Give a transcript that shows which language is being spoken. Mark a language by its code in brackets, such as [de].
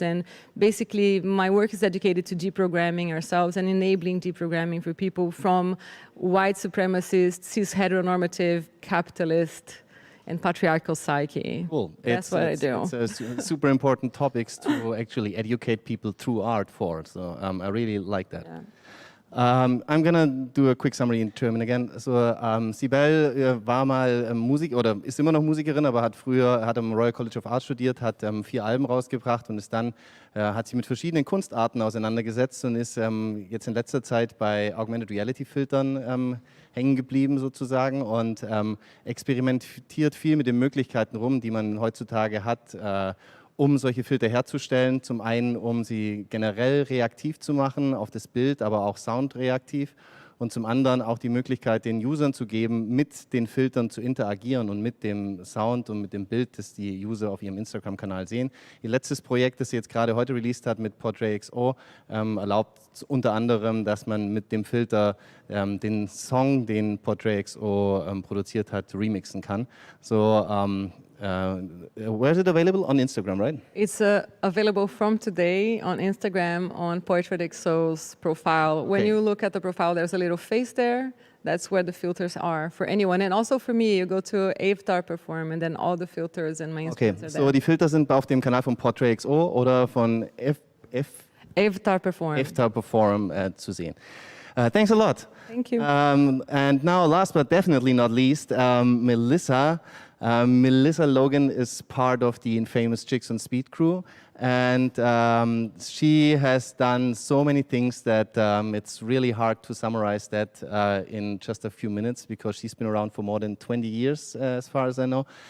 [en] And basically my work is dedicated to deprogramming ourselves and enabling deprogramming for people from white supremacist, cis heteronormative, capitalist, and patriarchal psyche. Cool. That's what I do. It's super important topics to actually educate people through art for. So I really like that. Yeah. I'm gonna do a quick summary in German again. [de] So Cibelle war mal oder ist immer noch Musikerin, aber hat am Royal College of Art studiert, hat 4 Alben rausgebracht und ist dann hat sich mit verschiedenen Kunstarten auseinandergesetzt und ist jetzt in letzter Zeit bei Augmented Reality Filtern hängen geblieben sozusagen und experimentiert viel mit den Möglichkeiten rum, die man heutzutage hat, um solche Filter herzustellen. Zum einen, um sie generell reaktiv zu machen auf das Bild, aber auch soundreaktiv. Und zum anderen auch die Möglichkeit, den Usern zu geben, mit den Filtern zu interagieren und mit dem Sound und mit dem Bild, das die User auf ihrem Instagram-Kanal sehen. Ihr letztes Projekt, das sie jetzt gerade heute released hat mit Portrait.xo, erlaubt unter anderem, dass man mit dem Filter den Song, den Portrait.xo produziert hat, remixen kann. [en] So, where is it available? On Instagram, right? It's available from today on Instagram on Portrait.xo's profile. When you look at the profile, there's a little face there. That's where the filters are for anyone. And also for me, you go to Avatar Perform and then all the filters and my instruments are there. [de] So die Filter sind auf dem Kanal von Portrait.xo oder von Avatar Perform. Avatar Perform zu sehen. [en] Thanks a lot. Thank you. And now, last but definitely not least, Melissa. Melissa Logan is part of the infamous Chicks on Speed crew, and she has done so many things that it's really hard to summarize that in just a few minutes, because she's been around for more than 20 years, as far as I know.